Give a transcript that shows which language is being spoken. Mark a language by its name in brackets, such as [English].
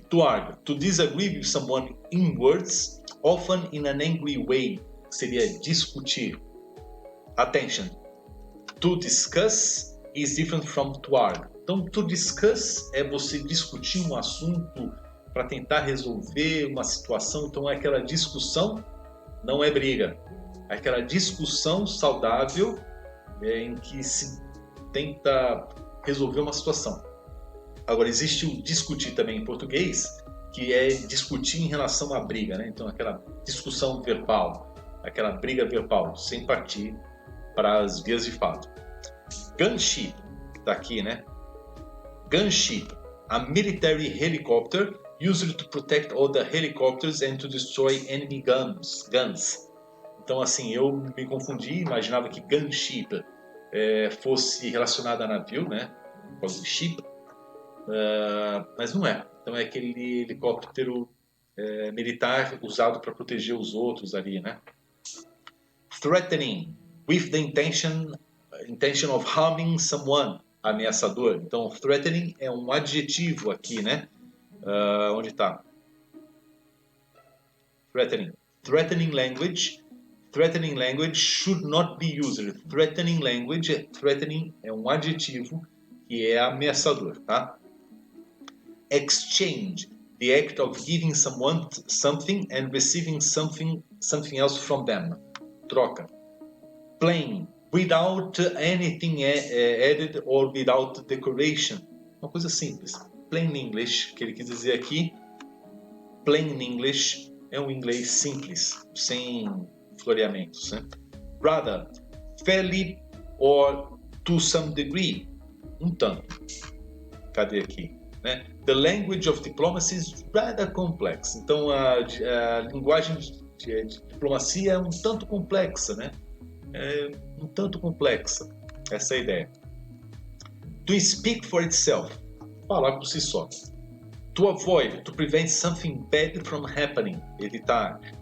[English] To argue, to disagree with someone in words, often in an angry way, [Portuguese] seria discutir. [English] Attention, to discuss is different from to argue. [Portuguese] Então, to discuss é você discutir um assunto para tentar resolver uma situação. Então, aquela discussão não é briga. É aquela discussão saudável em que se tenta resolver uma situação. Agora, existe o discutir também em português, que é discutir em relação à briga, né? Então, aquela discussão verbal, aquela briga verbal, sem partir para as vias de fato. Gunship, está aqui, né? [English] Gunship, a military helicopter used to protect all the helicopters and to destroy enemy guns. [Portuguese] Então, assim, eu me confundi, imaginava que gunship fosse relacionado a navio, né? Por causa de ship, mas não é. Então, é aquele helicóptero militar usado para proteger os outros ali, né? [English] Threatening, with the intention of harming someone. [Portuguese] Ameaçador. Então, threatening é um adjetivo aqui, né? Onde está? [English] Threatening. Threatening language should not be used. [Portuguese] Threatening é um adjetivo que é ameaçador, tá? [English] Exchange. The act of giving someone something and receiving something else from them. [Portuguese] Troca. [English] Plain. Without anything added or without decoration. [Portuguese] Uma coisa simples. Plain English, que ele quis dizer aqui. Plain English é um inglês simples, sem floreamentos, né? [English] Rather, fairly or to some degree. [Portuguese] Um tanto. Cadê aqui? Né? [English] The language of diplomacy is rather complex. [Portuguese] Então, a linguagem de diplomacia é um tanto complexa, né? Um tanto complexa, essa é a ideia. [English] To speak for itself, [Portuguese] falar por si só. [English] To avoid, to prevent something bad from happening, [Portuguese] evitar.